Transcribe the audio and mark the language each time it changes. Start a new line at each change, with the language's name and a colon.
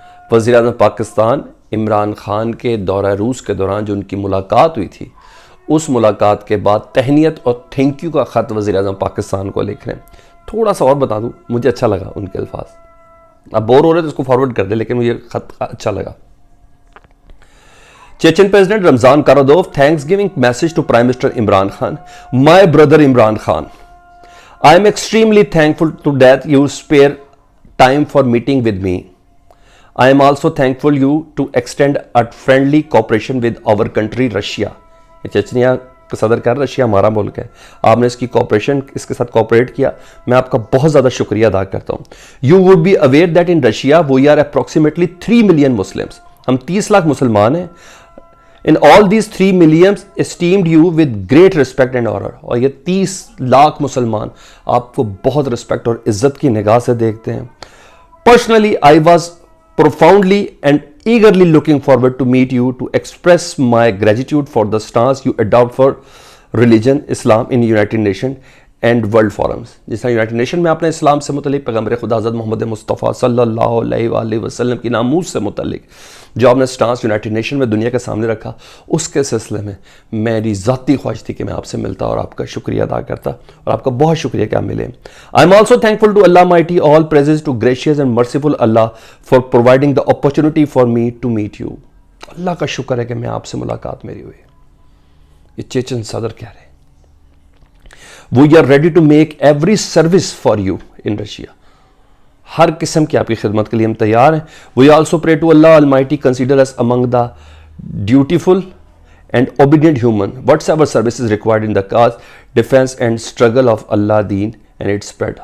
Urdu: وزیر اعظم پاکستان عمران خان کے دورہ روس کے دوران جو ان کی ملاقات ہوئی تھی، اس ملاقات کے بعد تہنیت اور تھینک یو کا خط وزیر اعظم پاکستان کو لکھ رہے ہیں۔ تھوڑا سا اور بتا دوں، مجھے اچھا لگا ان کے الفاظ، اب بور ہو رہے تو اس کو فارورڈ کر دیں، لیکن مجھے خط اچھا لگا۔ چیچن president Ramzan کارادوف
English: thanks giving message to Prime Minister Imran Khan, my brother Imran Khan. I am extremely thankful to that you spare time for meeting with me. I am also thankful you to extend a friendly cooperation with our country Russia.
Urdu: Chechnya کا صدر کہہ رہا ہے Russia ہمارا ملک ہے، آپ نے اس کی کوپریشن، اس کے ساتھ کوپریٹ کیا، میں آپ کا بہت زیادہ شکریہ ادا کرتا ہوں۔
English: You would be aware that in Russia we are approximately 3 million Muslims.
Urdu: ہم 30 لاکھ مسلمان ہیں۔
English: In all these 3 millions esteemed you with great respect and honor.
Urdu: اور یہ 30 لاکھ مسلمان آپ کو بہت رسپیکٹ اور عزت کی نگاہ سے دیکھتے ہیں.
English: Personally, I was profoundly and eagerly looking forward to meet you to express my gratitude for the stance you adopt for religion, Islam in United Nations and world forums.
Urdu: جس طرح یونائٹڈ نیشن میں آپ نے اسلام سے متعلق پیغمبر خدا حضرت محمد مصطفیٰ صلی اللہ علیہ وآلہ وسلم کی ناموس سے متعلق جو آپ نے سٹانس یونائٹڈ نیشن میں دنیا کے سامنے رکھا, اس کے سلسلے میں میری ذاتی خواہش تھی کہ میں آپ سے ملتا اور آپ کا شکریہ ادا کرتا, اور آپ کا بہت شکریہ کہ آپ ملے.
English: I am also thankful to Allah mighty, all praises to gracious and merciful Allah for providing the opportunity for me to meet you.
Urdu: اللہ کا شکر ہے کہ میں آپ سے ملاقات میری ہوئی. یہ چیچن صدر کہہ رہے ہیں,
English: We are ready to make every service for you in Russia.
Urdu: ہر قسم کی آپ کی خدمت کے لیے ہم تیار ہیں.
English: We also pray to Allah Almighty consider us among the dutiful and obedient human. Whatever service is required in the cause, defense and struggle of Allah Deen and its spread.